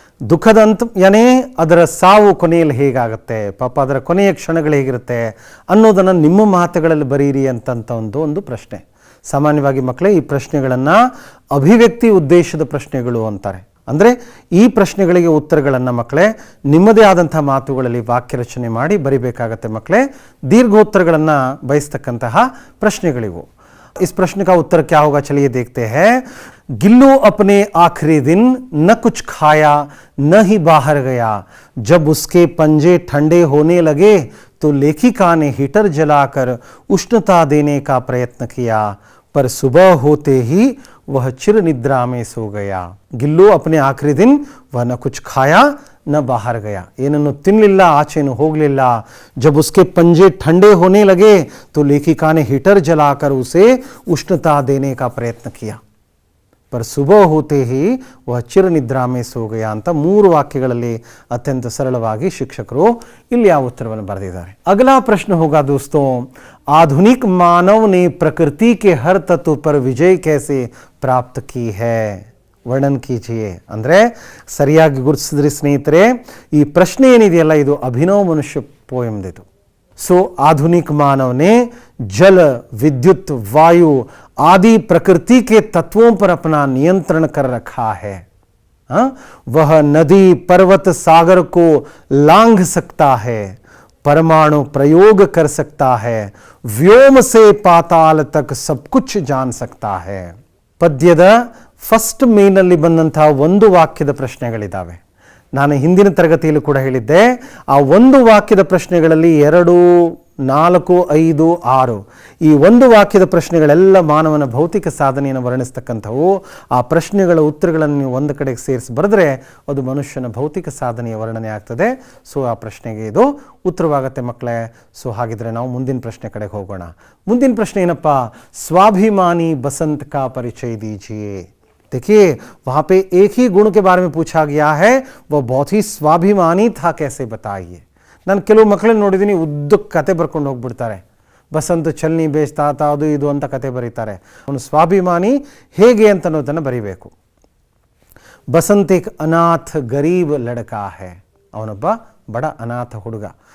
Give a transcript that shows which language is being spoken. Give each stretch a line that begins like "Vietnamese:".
Kannada: ದುಃಖದ ಅಂತ್ ಯಾನೇ ಅದರ ಸಾವು ಕೊನೆಯಲ್ಲಿ ಹೇಗಾಗುತ್ತೆ, ಪಾಪ ಅದರ ಕೊನೆಯ ಕ್ಷಣಗಳು ಹೇಗಿರುತ್ತೆ ಅನ್ನೋದನ್ನು ನಿಮ್ಮ ಮಾತುಗಳಲ್ಲಿ ಬರೀರಿ ಅಂತಂತ ಒಂದು ಪ್ರಶ್ನೆ. ಸಾಮಾನ್ಯವಾಗಿ ಮಕ್ಕಳೇ ಈ ಪ್ರಶ್ನೆಗಳನ್ನು ಅಭಿವ್ಯಕ್ತಿ ಉದ್ದೇಶದ ಪ್ರಶ್ನೆಗಳು ಅಂತಾರೆ. ಅಂದರೆ ಈ ಪ್ರಶ್ನೆಗಳಿಗೆ ಉತ್ತರಗಳನ್ನು ಮಕ್ಕಳೇ ನಿಮ್ಮದೇ ಆದಂಥ ಮಾತುಗಳಲ್ಲಿ ವಾಕ್ಯ ರಚನೆ ಮಾಡಿ ಬರಿಬೇಕಾಗತ್ತೆ ಮಕ್ಕಳೇ. ದೀರ್ಘೋತ್ತರಗಳನ್ನು ಬಯಸ್ತಕ್ಕಂತಹ ಪ್ರಶ್ನೆಗಳಿವು.
Hindi: इस प्रश्न का उत्तर क्या होगा, चलिए देखते हैं. गिल्लू अपने आखिरी दिन न कुछ खाया न ही बाहर गया. जब उसके पंजे ठंडे होने लगे तो लेखिका ने हीटर जलाकर उष्णता देने का प्रयत्न किया, पर सुबह होते ही वह चिर निद्रा में सो गया. गिल्लू अपने आखिरी दिन वह न कुछ खाया न बाहर गया,
Kannada: ಏನನ್ನು ತಿನ್ನಲಿಲ್ಲ, ಆಚೆನೂ ಹೋಗಲಿಲ್ಲ.
Hindi: जब उसके पंजे ठंडे होने लगे तो लेखिका ने हीटर जलाकर उसे उष्णता देने का प्रयत्न किया, पर सुबह होते ही वह चिर निद्रा में सो गया
Kannada: ಅಂತ 3 ವಾಕ್ಯಗಳಲ್ಲಿ ಅತ್ಯಂತ ಸರಳವಾಗಿ ಶಿಕ್ಷಕರು ಇಲ್ಲಿ ಆ ಉತ್ತರವನ್ನು ಬರೆದಿದ್ದಾರೆ.
Hindi: अगला प्रश्न होगा दोस्तों, आधुनिक मानव ने प्रकृति के हर तत्व पर विजय कैसे प्राप्त की है, ವರ್ಣನ್ ಕೀಜಿಯೇ.
Kannada: ಅಂದರೆ ಸರಿಯಾಗಿ ಗುರುತಿಸಿದ್ರಿ ಸ್ನೇಹಿತರೆ. ಈ ಪ್ರಶ್ನೆ ಏನಿದೆಯಲ್ಲ ಇದು ಅಭಿನವ ಮನುಷ್ಯ ಪೋಯಮ್ದಿದು.
Hindi: सो आधुनिक मानव ने जल, विद्युत, वायु आदि प्रकृति के तत्वों पर अपना नियंत्रण कर रखा है. वह नदी, पर्वत, सागर को लांघ सकता है, परमाणु प्रयोग कर सकता है, व्योम से पाताल तक सब कुछ जान सकता है.
Kannada: ಪದ್ಯದ ಫಸ್ಟ್ ಮೇನಲ್ಲಿ ಬಂದಂತಹ ಒಂದು ವಾಕ್ಯದ ಪ್ರಶ್ನೆಗಳಿದ್ದಾವೆ. ನಾನು ಹಿಂದಿನ ತರಗತಿಯಲ್ಲಿ ಕೂಡ ಹೇಳಿದ್ದೆ, ಆ ಒಂದು ವಾಕ್ಯದ ಪ್ರಶ್ನೆಗಳಲ್ಲಿ 2, 4, 5, 6 ಈ ಒಂದು ವಾಕ್ಯದ ಪ್ರಶ್ನೆಗಳೆಲ್ಲ ಮಾನವನ ಭೌತಿಕ ಸಾಧನೆಯನ್ನು ವರ್ಣಿಸ್ತಕ್ಕಂಥವು. ಆ ಪ್ರಶ್ನೆಗಳ ಉತ್ತರಗಳನ್ನು ನೀವು ಒಂದು ಕಡೆಗೆ ಸೇರಿಸಿ ಬರೆದ್ರೆ ಅದು ಮನುಷ್ಯನ ಭೌತಿಕ ಸಾಧನೆಯ ವರ್ಣನೆ ಆಗ್ತದೆ. ಆ ಪ್ರಶ್ನೆಗೆ ಇದು ಉತ್ತರವಾಗತ್ತೆ ಮಕ್ಕಳೇ. ಹಾಗಿದ್ರೆ ನಾವು ಮುಂದಿನ ಪ್ರಶ್ನೆ ಕಡೆಗೆ ಹೋಗೋಣ. ಮುಂದಿನ ಪ್ರಶ್ನೆ ಏನಪ್ಪ, ಸ್ವಾಭಿಮಾನಿ
Hindi: बसंत का परिचय दीजिए. देखिए वहाँ पे एक ही गुण के बारे में पूछा गया है, वह बहुत ही स्वाभिमानी था, कैसे बताइए.
Kannada: ನಾನು ಕೆಲವು ಮಕ್ಕಳನ್ನ ನೋಡಿದ್ದೀನಿ, ಉದ್ದಕ್ಕೆ ಕತೆ ಬರ್ಕೊಂಡು ಹೋಗ್ಬಿಡ್ತಾರೆ. ಬಸಂತ ಚಲ್ನಿ ಬೇಯಿಸ್ತಾ ಅದು ಇದು ಅಂತ ಕತೆ ಬರೀತಾರೆ. ಅವನು ಸ್ವಾಭಿಮಾನಿ ಹೇಗೆ ಅಂತ ಅನ್ನೋದನ್ನು ಬರೀಬೇಕು. ಬಸಂತ
Hindi: ಏಕ್ ಅನಾಥ ಗರೀಬ್ ಲಡಕಾ ಹೈ,
Kannada: ಅವನೊಬ್ಬ ಬಡ ಅನಾಥ ಹುಡುಗ.